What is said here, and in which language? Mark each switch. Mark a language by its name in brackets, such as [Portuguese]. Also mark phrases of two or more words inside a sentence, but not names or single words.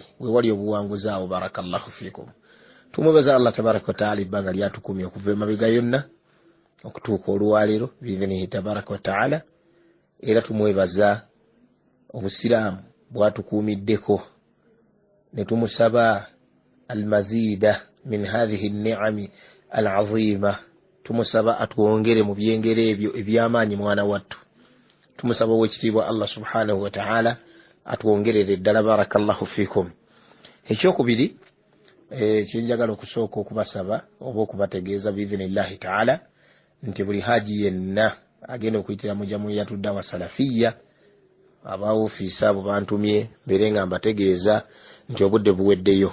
[Ganda] Weewali obuwanguzi awo [Arabic] بارك الله فيكم. [Ganda] Tumubaza Allah [Arabic] تبارك وتعالى [Ganda] ebbanga lyatukumye okuva emabega yonna okutuuka olwaleero [Arabic] بإذنه تبارك وتعالى. [Ganda] Era tumwebaza obusiraamu bwatukuumiddeko ne tumusaba [Arabic] المزيد من هذه النعم العظيمة. [Ganda] Tumusaba atwongere mu byengere ebyo ebyamaanyi mwana wattu. Tumusaba ow'ekitiibwa Allah [Arabic] سبحانه وتعالى [Ganda] atwongerere ddala [Arabic] بارك الله فيكم. [Ganda] Ekyokubiri kyenjagala okusooka okubasaba oba okubategeeza [Arabic] بإذن الله تعالى [Ganda] nti buli haji yenna agenda okuyitira mu jamuyatu dawa salafiyya, aba ofiisi abo bantumye mbere nga mbategeeza nti obudde buweddeyo.